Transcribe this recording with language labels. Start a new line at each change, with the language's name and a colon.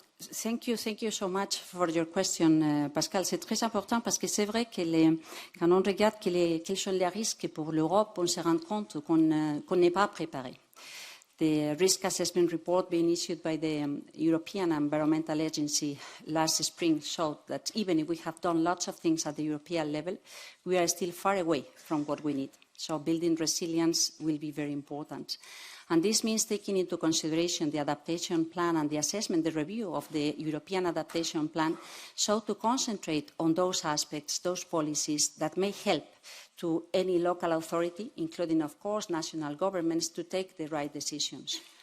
English: Thank you so much for your question, Pascal.
French: C'est très important parce que c'est vrai que quand on regarde quels sont les risques pour l'Europe, on se rend compte qu'on n'est pas préparé.
English: The risk assessment report being issued by the European Environmental Agency last spring showed that even if we have done lots of things at the European level, we are still far away from what we need. So building resilience will be very important. And this means taking into consideration the adaptation plan and the assessment, the review of the European adaptation plan, so to concentrate on those aspects, those policies that may help to any local authority, including, of course, national governments, to take the right decisions.